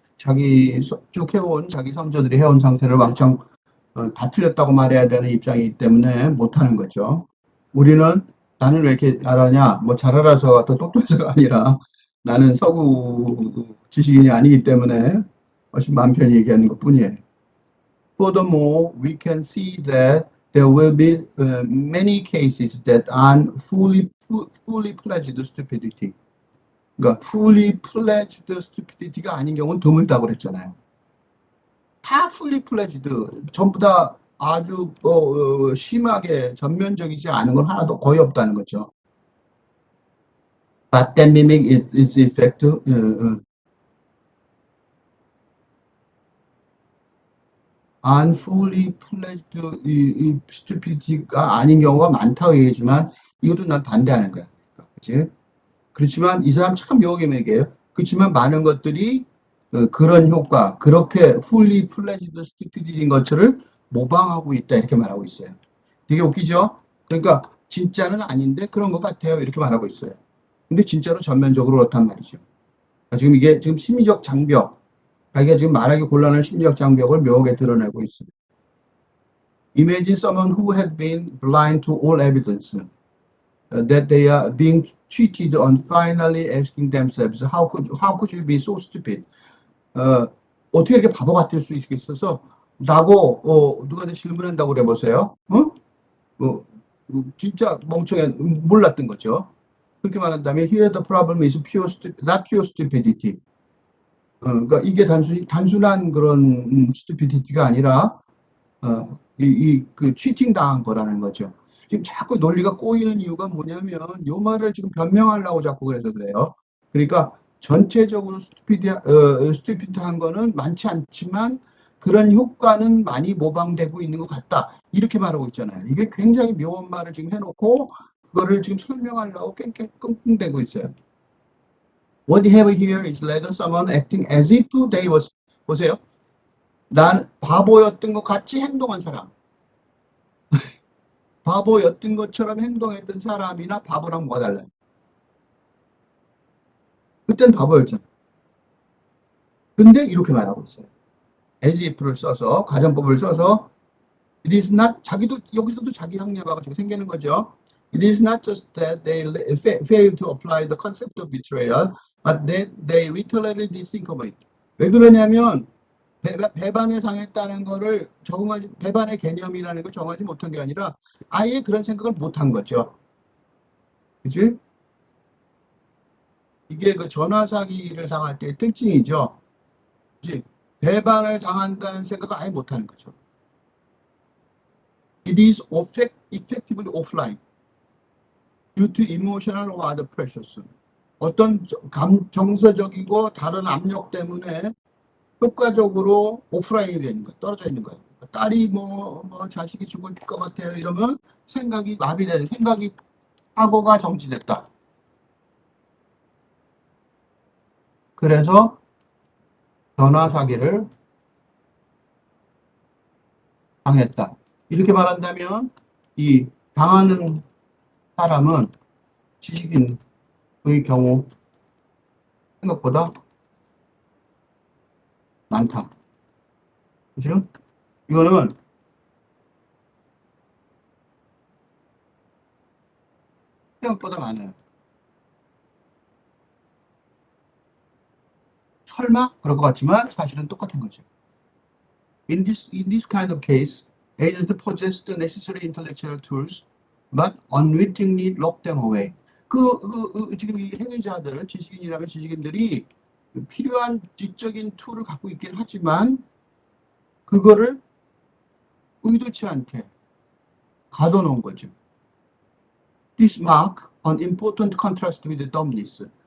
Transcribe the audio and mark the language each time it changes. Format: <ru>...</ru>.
<ko>자기 쭉 해온 자기 선조들이 해온 상태를 왕창 다 틀렸다고 말해야 되는 입장이기 때문에 못하는 거죠. 우리는 나는 왜 이렇게 잘하냐, 뭐 잘 알아서 더 똑똑해서가 아니라 나는 서구 지식인이 아니기 때문에 훨씬 마음 편히 얘기하는 것 뿐이에요.</ko> <en>Furthermore, we can see that there will be many cases that aren't fully pledged stupidity.</en> <ko>그러니까 fully pledged stupidity가 아닌 경우는 드물다고 그랬잖아요. 다 fully fledged, 전부 다 아주 심하게 전면적이지 않은 건 하나도 거의 없다는 거죠.</ko> <en>But that mimic its effect.</en> <ko>unfully fledged stupidity가 아닌 경우가 많다고 얘기하지만 이것도 난 반대하는 거야. 그치? 그렇지만 이 사람 참 묘하게 매겨요. 그렇지만 많은 것들이 그런 효과, 그렇게 fully fledged stupid인 것들을 모방하고 있다 이렇게 말하고 있어요. 되게 웃기죠? 그러니까 진짜는 아닌데 그런 것 같아요 이렇게 말하고 있어요. 근데 진짜로 전면적으로 그렇단 말이죠. 지금 이게 지금 심리적 장벽, 자기가 지금 말하기 곤란한 심리적 장벽을 묘하게 드러내고 있습니다.</ko> <en>Imagine someone who had been blind to all evidence that they are being cheated on finally asking themselves, how could you be so stupid?</en> <ko>어떻게 이렇게 바보 같을 수 있겠어서 라고 누구한테 질문한다고 그래 보세요. 진짜 멍청해 몰랐던 거죠. 그렇게 말한다면</ko> <en>here the problem is not pure stupidity.</en> <ko>그러니까 이게 단순한 그런 stupidity가 아니라 그 cheating 당한 거라는 거죠. 지금 자꾸 논리가 꼬이는 이유가 뭐냐면 요 말을 지금 변명하려고 자꾸 그래서 그래요. 그러니까 전체적으로 스튜피드한 거는 많지 않지만 그런 효과는 많이 모방되고 있는 것 같다. 이렇게 말하고 있잖아요. 이게 굉장히 묘한 말을 지금 해놓고 그거를 지금 설명하려고 끙끙대고 있어요.</ko> <en>What you have here is rather someone acting as if they was,</en> <ko>보세요. 난 바보였던 것 같이 행동한 사람. 바보였던 것처럼 행동했던 사람이나 바보랑 뭐가 달라요? 그땐 바보였잖아. 근데 이렇게 말하고 있어요. as if를 써서, 가정법을 써서</ko> <en>it is not,</en> <ko>자기도 여기서도 자기 합리화가 지금 생기는 거죠.</ko> <en>It is not just that they fail to apply the concept of betrayal, but that they literally think of it.</en> <ko>왜 그러냐면 배반을 당했다는 거를 배반의 개념이라는 걸 정하지 못한 게 아니라 아예 그런 생각을 못한 거죠. 그치? 이게 그 전화 사기를 당할 때의 특징이죠. 그치? 배반을 당한다는 생각을 아예 못하는 거죠.</ko> <en>It is effectively offline due to emotional or other pressures.</en> <ko>어떤 정서적이고 다른 압력 때문에 효과적으로 오프라인이 되는 거예요. 떨어져 있는 거예요. 딸이 자식이 죽을 것 같아요. 이러면 생각이 마비되는, 사고가 정지됐다. 그래서 전화 사기를 당했다. 이렇게 말한다면 이 당하는 사람은 지식인의 경우 생각보다 많다. 그죠? 이거는 생각보다 많아요. 설마 그럴 것 같지만 사실은 똑같은 거죠.</ko> <en>In this kind of case, agents possess the necessary intellectual tools, but unwittingly lock them away.</en> <ko>지금 이 행위자들, 지식인이라면 지식인들이 필요한 지적인 툴을 갖고 있긴 하지만 그거를 의도치 않게 가둬놓은 거죠.</ko> <en>This mark an important contrast with dumbness.</en>